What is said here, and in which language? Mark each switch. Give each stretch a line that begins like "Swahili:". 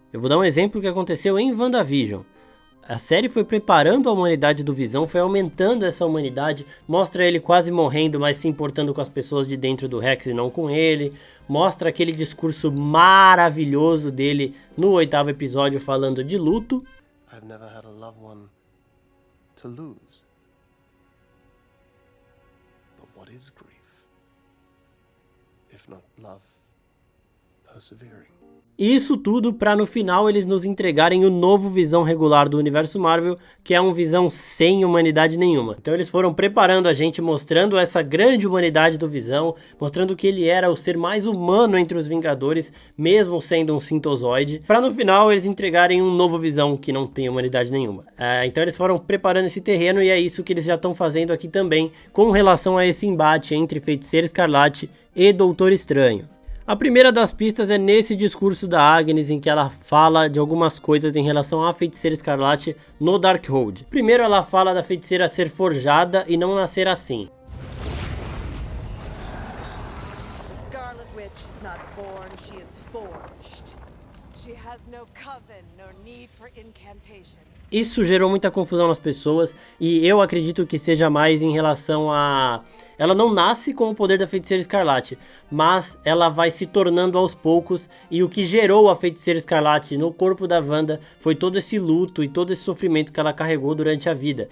Portuguese: Eu vou dar um exemplo que aconteceu em WandaVision. A série foi preparando a humanidade do Visão, foi aumentando essa humanidade, mostra ele quase morrendo, mas se importando com as pessoas de dentro do Rex e não com ele, mostra aquele discurso maravilhoso dele no 8º episódio falando de luto.
English: I've never had a loved one to lose. But what is grief? If not love persevering.
Portuguese: Isso tudo para no final eles nos entregarem o novo Visão regular do universo Marvel, que é um Visão sem humanidade nenhuma. Então eles foram preparando a gente, mostrando essa grande humanidade do Visão, mostrando que ele era o ser mais humano entre os Vingadores, mesmo sendo um sintozoide, para no final eles entregarem um novo Visão que não tem humanidade nenhuma. Então eles foram preparando esse terreno e é isso que eles já estão fazendo aqui também, com relação a esse embate entre Feiticeira Escarlate e Doutor Estranho. A primeira das pistas é nesse discurso da Agnes em que ela fala de algumas coisas em relação à Feiticeira Escarlate no Darkhold. Primeiro ela fala da feiticeira ser forjada e não nascer assim.
English: The Scarlet Witch is not born, she is forged. She has no coven, no need for incantation.
Portuguese: Isso gerou muita confusão nas pessoas e eu acredito que seja mais em relação a... Ela não nasce com o poder da Feiticeira Escarlate, mas ela vai se tornando aos poucos e o que gerou a Feiticeira Escarlate no corpo da Wanda foi todo esse luto e todo esse sofrimento que ela carregou durante a vida.